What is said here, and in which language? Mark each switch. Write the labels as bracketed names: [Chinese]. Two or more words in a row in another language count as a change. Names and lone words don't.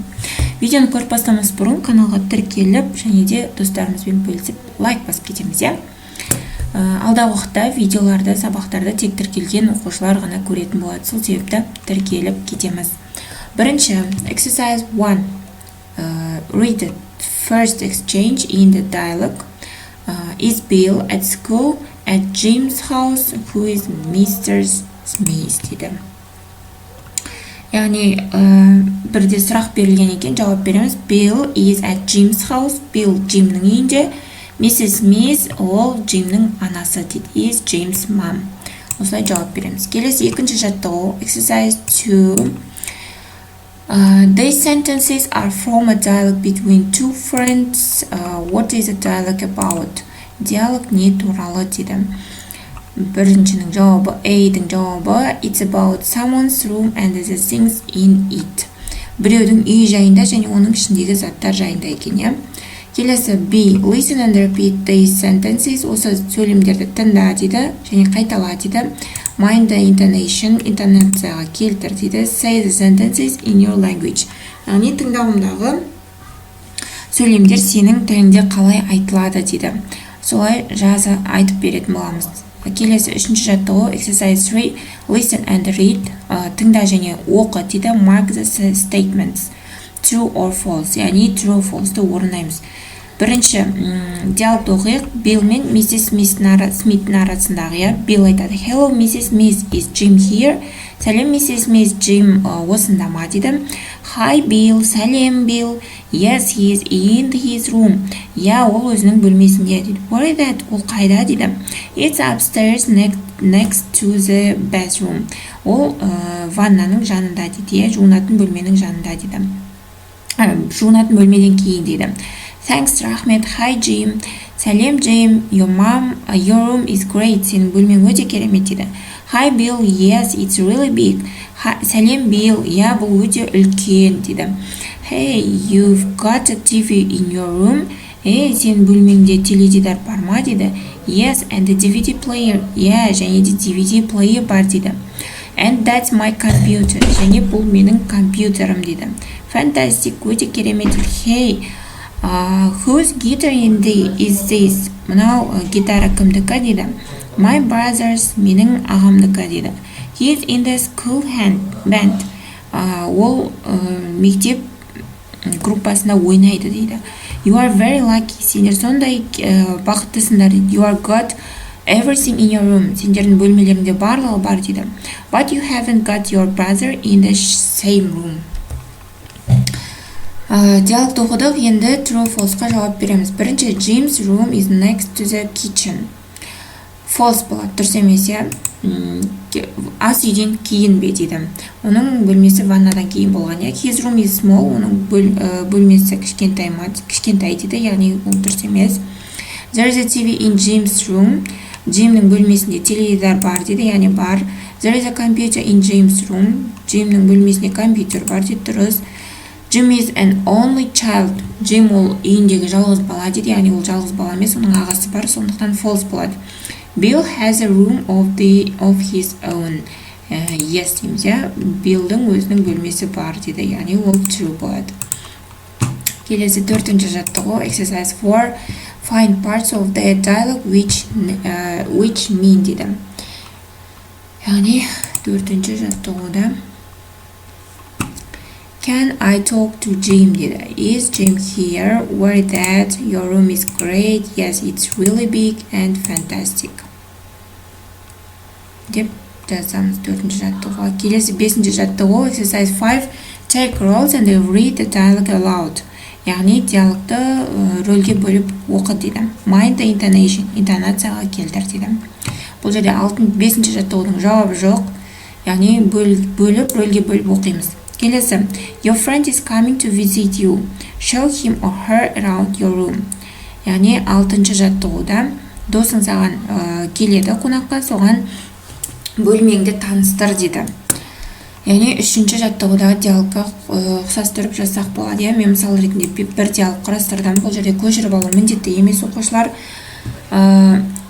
[Kazakh] Видеоны көріп бастамас бұрын каналға тіркеліп, және де достарымызбен бөлісіп лайк басып кетеміз, иә? Алдағы уақытта видеоларды, сабақтарды тек тіркелген оқушылар ғана көретін болады. Сол себепті тіркеліп кетеміз. Бірінші, exercise 1. [English] Read the first exchange in the dialogue. Is Bill at school at Jim's house, who is Mr. [Kazakh] Smith дейді. Яғни бірде сұрақ берілген екен, жауап береміз. [English] Bill is at Jim's house. Bill [Kazakh] Jimнің үйінде. Mrs. Smith ол Jimнің анасы дейді. [English] Is Jim's mom. [Kazakh] Осылай жауап береміз. Келесі екінші жаттығу. [English] Exercise 2. These sentences are from a dialogue between two friends. What is a dialogue about? [Kazakh] Диалог не туралы дейді. Біріншінің жауабы, A-дің жауабы, [English] it's about someone's room and the things in it. [Kazakh] Біреудің үй жайында және оның ішіндегі заттар жайында екен, иә? [English] Келесі B, listen and repeat these sentences. [Kazakh] Осы сөйлемдерді тыңда дейді және қайтала дейді. [English] Mind the intonation, [Kazakh] интонацияға келтір дейді. [English] Say the sentences in your language. [Kazakh] Яғни тыңдауымдағы сөйлемдер сенің тіліңде қалай айтылады дейді. Солай жаза айтып беретін боламыз. Келесі үшінші жаттығу, exercise 3, [English] listen and read. [Kazakh] Тыңда және оқы дейді. [English] Mark the statements, true or false. [Kazakh] Яғни [English] true, false- [Kazakh] ды орындаймыз. Бірінші диалогты оқиық. Bill мен Mrs. Smith арасындағы. Bill айтады. [English] Hello, Mrs. Smith, is Jim here? [Kazakh] Сәлем, Mrs. Smith, Jim осында ма дейді. [English] Hi, Bill, сәлем, Bill. Yes, he is in his room. [Kazakh] Ол өзінің бөлмесінде дейді. [English] Where is that? [Kazakh] Ол қайда дейді. [English] It's upstairs next to the bathroom. [Kazakh] Ол ваннаның жанында дейді. Жуынатын бөлменің жанында дейді. Жуынатын бөлмеден кейін дейді. [English] Thanks, Рахмет. Hi, Jim. Сәлем, Jim. Your room is great. [Kazakh] Сенің бөлмең өте керемет дейді. [English] Hi, Bill. Yes, it's really big. [Kazakh] Сәлем, Bill. Бұл өте үлкен дейді. [English] Hey, you've got a TV in your room. [Kazakh] Сенің бөлмеңде теледидар бар ма дейді. [English] Yes, and the DVD player. [Kazakh] Және де [English] DVD player [Kazakh] бар дейді. [English] And that's my computer. [Kazakh] Және бұл менің компьютерім дейді. Fantastic, өте керемет. [English] Hey, whose guitar is this? [Kazakh] Мынау гитара кімдікі дейді. [English] My brother's, [Kazakh] менің ағамдікі дейді. [English] He is in the school band. [Kazakh] Ол мектеп группасында ойнайды дейді. [English] You are very lucky. [Kazakh] Сендер сондай бақыттысыңдар дейді. [English] You are got everything in your room. [Kazakh] Сендердің бөлмелеріңде барлығы бар дейді. [English] But you haven't got your brother in the same room. [Kazakh] Диалогты оқыдық, енді [English] true, false- [Kazakh] қа жауап береміз. Бірінші, [English] Jim's room is next to the kitchen. [Kazakh] False болады, дұрыс емес, ас үйден кейін бе дейді. Оның бөлмесі ваннадан кейін болған. [English] His room is small, [Kazakh] оның бөлмесі кішкентай дейді, яғни ол дұрыс емес. [English] There is a TV in Jim's room. [Kazakh] Jimнің бөлмесінде теледидар бар дейді, яғни бар. [English] There is a computer in Jim's room. [Kazakh] Jimнің бөлмесінде компьютер бар дейді, дұрыс. [English] Jim is an only child. [Kazakh] Jim ол үйіндегі жалғыз бала дейді, яғни ол жалғыз бала емес, оның ағасы бар, сондықтан false болады. [English] Bill has a room of his own. [Kazakh] Yes дейміз, Billдің өзінің бөлмесі бар дейді, яғни ол true болады. Келесі төртінші жаттығу, exercise 4. [English] Find parts of the dialogue which mean дейді. [Kazakh] Яғни төртінші жаттығуда [English] Can I talk to Jim [Kazakh] дейді. [English] Is Jim here? Where is that? Your room is great. Yes, it's really big and fantastic. [Kazakh] Деп жазамыз төртінші жаттығуға. Келесі бесінші жаттығу, exercise 5. [English] Take roles and read the dialogue aloud. [Kazakh] Яғни диалогты рөлге бөліп оқы дейді. [English] Mind the intonation, [Kazakh] интонацияға келтір дейді. Бұл жерде бесінші жаттығудың жауабы жоқ. Яғни бөліп, рөлге бөліп оқимыз. Келесі, [English] your friend is coming to visit you. Show him or her around your room. [Kazakh] Яғни алтыншы жаттығуда досың саған келеді қонаққа, соған бөлмеңді таныстыр дейді. Яғни үшінші жаттығудағы диалогқа ұқсастырып жазсақ болады. Мен мысал ретінде бір диалог қарастырдым. Бұл жерде көшіріп алу міндетті емес оқушылар.